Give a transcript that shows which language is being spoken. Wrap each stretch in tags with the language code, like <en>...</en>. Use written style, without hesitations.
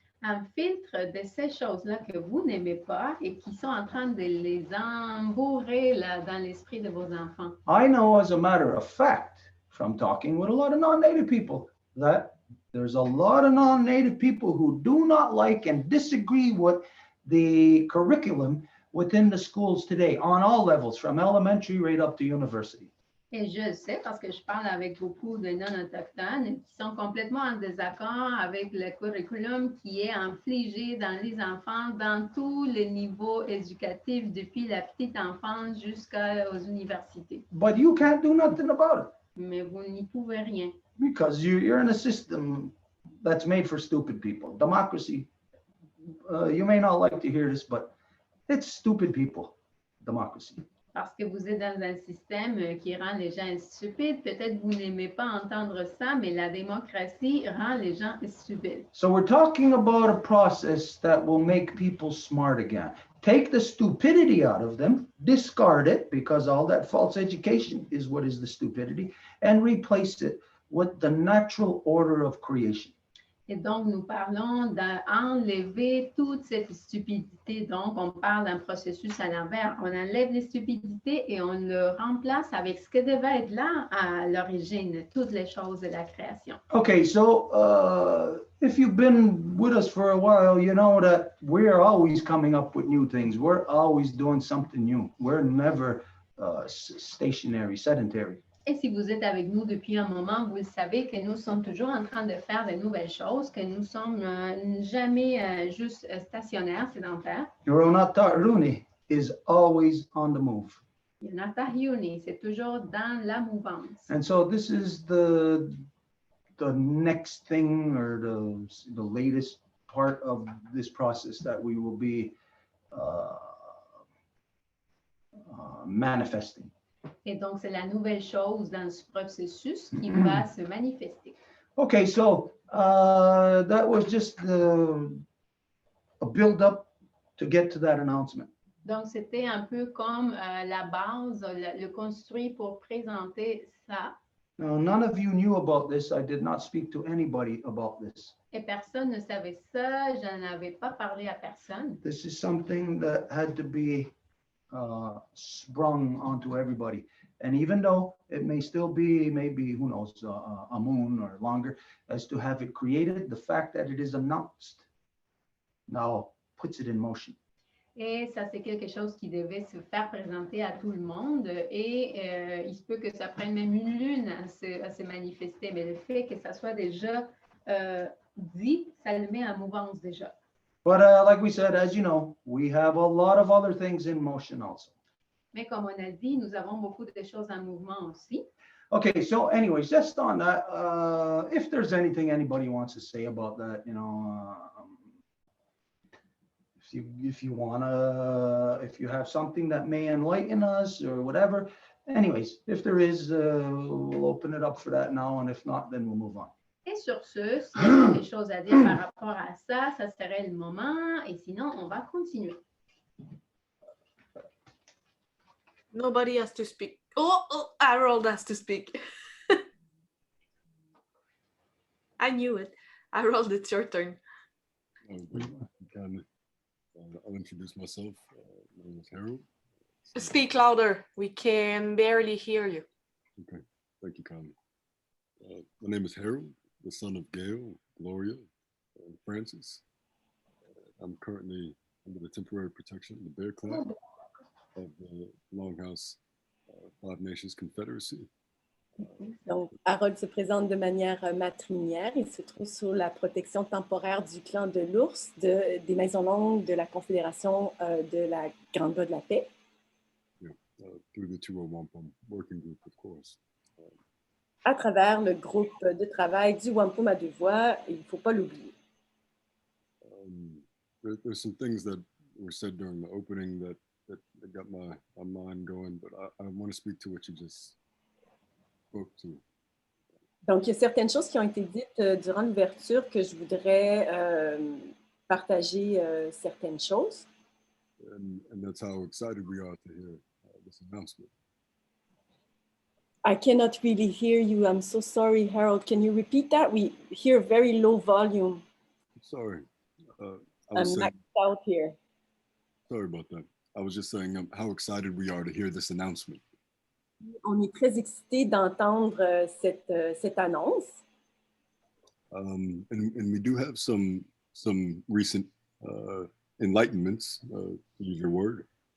<fr>Un filtre de ces choses-là que vous n'aimez pas et qui sont en train de les embourrer là, dans l'esprit de vos enfants.</fr> <en>I know, as a matter of fact, from talking with a lot of non-native people, that there's a lot of non-native people who do not like and disagree with the curriculum within the schools today on all levels, from elementary right up to university.</en> <fr>Et je le sais parce que je parle avec beaucoup de non-autochtones qui sont complètement en désaccord avec le curriculum qui est infligé dans les enfants dans tous les niveaux éducatifs depuis la petite enfance jusqu'aux universités.</fr> <en>But you can't do nothing about it.</en> <fr>mais vous n'y pouvez rien.</fr> <en>because you're in a system that's made for stupid people. Democracy, you may not like to hear this, but it's stupid people, democracy.</en> <fr>Parce que vous êtes dans un système qui rend les gens stupides. Peut-être vous n'aimez pas entendre ça, mais la démocratie rend les gens stupides.</fr> <en>So we're talking about a process that will make people smart again. Take the stupidity out of them, discard it, because all that false education is what is the stupidity, and replace it with the natural order of creation.</en> <fr>Et donc, nous parlons d'enlever toute cette stupidité. Donc, on parle d'un processus à l'envers. On enlève les stupidités et on le remplace avec ce que devait être là à l'origine, toutes les choses de la création.</fr> <en>Okay, so if you've been with us for a while, you know that we're always coming up with new things. We're always doing something new. We're never stationary, sedentary.</en> <fr>Et si vous êtes avec nous depuis un moment, vous le savez que nous sommes toujours en train de faire de nouvelles choses, que nous sommes jamais juste stationnaires, sédentaires.</fr> <en>Ronata Runi is always on the move.</en> <fr>Yonata Hyuni, c'est toujours dans la mouvance.</fr> <en>And so this is the next thing or the latest part of this process that we will be manifesting.</en> <fr>Et donc, c'est la nouvelle chose dans ce processus qui va se manifester.</fr> <en>Okay, so that was just a build-up to get to that announcement.</en> <fr>Donc, c'était un peu comme la base, le construit pour présenter ça.</fr> <en>Now, none of you knew about this. I did not speak to anybody about this.</en> <fr>Et personne ne savait ça, je n'en avais pas parlé à personne.</fr> <en>This is something that had to be sprung onto everybody. And even though it may still be maybe, who knows, a moon or longer, as to have it created, the fact that it is announced now puts it in motion.</en> <fr>Et ça, c'est quelque chose qui devait se faire présenter à tout le monde. Et il se peut que ça prenne même une lune à se manifester. Mais le fait que ça soit déjà dit, ça le met en mouvance déjà.</fr> <en>But like we said, as you know, we have a lot of other things in motion also.</en> <fr>Mais comme on a dit, nous avons beaucoup de choses en mouvement aussi.</fr> <en>Okay, so anyways, just on that, if there's anything anybody wants to say about that, you know, if you have something that may enlighten us or whatever, anyways, if there is, we'll open it up for that now, and if not, then we'll move on.</en> <fr>Et sur ce, s'il y a des choses à dire par rapport à ça, ça serait le moment. Et sinon, on va continuer.</fr> <en>Nobody has to speak. Oh, Harold has to speak. I knew it. Harold, it's your turn. I'll introduce myself. My name is Harold. Speak louder. We can barely hear you. Okay, thank you, Connie. My name is Harold, the son of Gail, Gloria, and Francis. I'm currently under the temporary protection of the Bear Clan of the Longhouse Five Nations Confederacy.</en> <fr>Donc, Harold se présente de manière matrilinéaire. Il se trouve sous la protection temporaire du clan de l'ours, des Maisons Longues, de la Confédération de la Grande Voie de la Paix.</fr> <en>Yeah, through the 2 Wampum working group, of course.</en> <fr>À travers le groupe de travail du Wampum à 2 voix, il ne faut pas l'oublier.</fr> <en>There's some things that were said during the opening that got my mind going, but I want to speak to what you just spoke to.</en> <fr>Donc, il y a certaines choses qui ont été dites durant l'ouverture que je voudrais partager certaines choses.</fr> <en>And that's how excited we are to hear this announcement. I cannot really hear you. I'm so sorry, Harold. Can you repeat that? We hear very low volume. Sorry. I'm maxed out here. Sorry about that. I was just saying how excited we are to hear this announcement.</en> <fr>On est très excités d'entendre cette annonce.</fr> <en>And we do have some recent enlightenments, to use your word.</en>